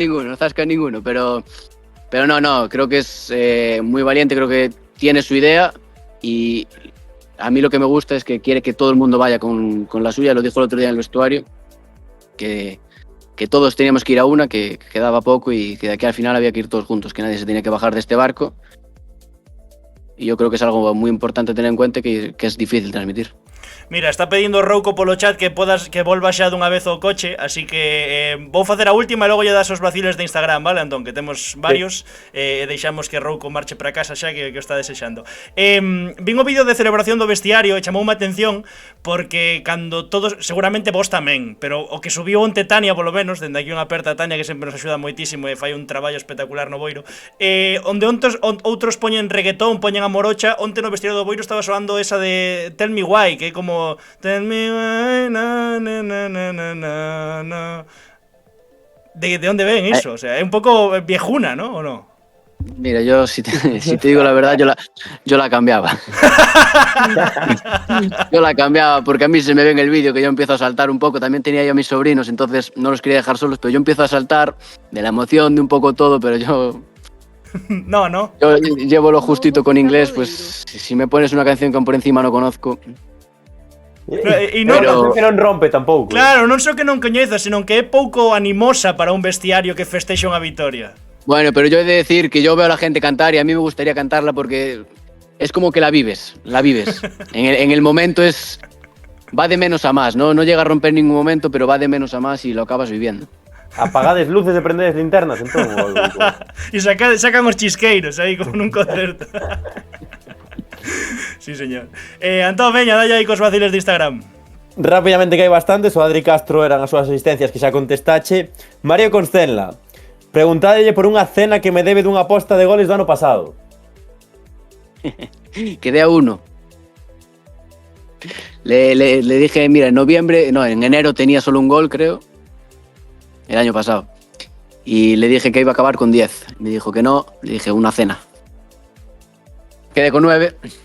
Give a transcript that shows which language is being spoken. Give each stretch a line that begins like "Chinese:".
Spanish: No zasca ninguno, pero no, creo que es muy valiente, creo que tiene su idea y a mí lo que me gusta es que quiere que todo el mundo vaya con la suya, lo dijo el otro día en el vestuario, que todos teníamos que ir a una, que quedaba poco y que de aquí al final había que ir todos juntos, que nadie se tenía que bajar de este barco. Y yo creo que es algo muy importante tener en cuenta que es difícil transmitir.
Galician: Mira, está pedindo Rouco polo chat que volva xa dunha vez ao coche, así que vou facer a última e logo lle das os vaciles de Instagram, vale, Antón? Que temos varios e deixamos que Rouco marche para casa xa que o está desexando. Vin o vídeo de celebración do vestiario e chamoume a atención porque cando todos, seguramente vos tamén, pero o que subiu onte Tania polo menos, dende aquí unha aperta a Tania que sempre nos axuda moitísimo e fai un traballo espectacular no Boiro, onde outros poñen reggaetón, poñen a morocha, onte no vestiario do Boiro estaba soando esa de Tell Me Why, que é como Tell me why, na, na, na, na, na, na.
Spanish: ¿De dónde ven eso? O sea, es un poco viejuna, ¿no? ¿O no? Mira, yo si te digo la verdad, yo la cambiaba. Yo la cambiaba porque a mí se me ve en el vídeo que yo empiezo a saltar un poco. También tenía yo a mis sobrinos, entonces no los quería dejar solos, pero yo empiezo a saltar de la emoción, de un poco todo, pero yo... No. Yo llevo lo justito con inglés, pues si me pones una canción que por encima no conozco...
Galician: E non, pero que non rompe tampouco. Claro, non só que non coñeza, senón que é pouco animosa para un vestiario que festexa unha vitoria.
Spanish: Bueno, pero yo he de decir que yo veo a la gente cantar y a mí me gustaría cantarla porque es como que la vives. En el momento va de menos a más, ¿no? No llega a romper en ningún momento, pero va de menos a más y lo acabas viviendo.
Galician: Apagades luces e prendedes linternas, entón. E sacan os chisqueiros aí como nun concerto. Sí, señor. Antón, veña, dalle aí cos vaciles de Instagram. Rápidamente que hai bastantes. O Adri Castro eran as súas asistencias que xa contestache. Mario Constenla, preguntádelle por unha cena que me debe dunha aposta de goles do ano pasado.
Spanish: Quedé a uno. Le dije, mira, en enero tenía solo un gol, creo. El año pasado. Y le dije que iba a acabar con 10. Me dijo que no, le dije una cena. Quedé con 9.